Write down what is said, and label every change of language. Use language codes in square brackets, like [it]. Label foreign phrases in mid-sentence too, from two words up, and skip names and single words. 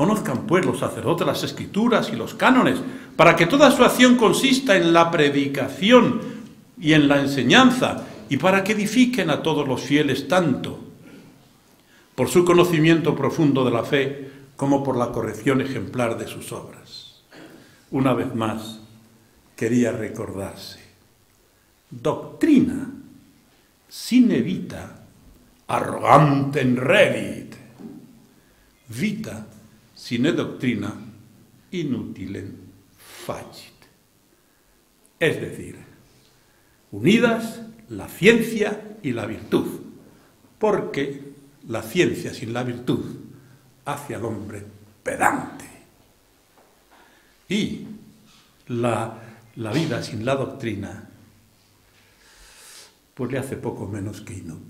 [es] Conozcan pues los sacerdotes las Escrituras y los cánones, para que toda su acción consista en la predicación y en la enseñanza, y para que edifiquen a todos los fieles tanto por su conocimiento profundo de la fe como por la corrección ejemplar de sus obras. Una vez más, quería recordarse: [la] doctrina sine vita arrogantem redit, vita sine doctrina inutilem facit. [es] Es decir, unidas la ciencia y la virtud, porque la ciencia sin la virtud hace al hombre pedante, y la vida sin la doctrina pues le hace poco menos que inútil.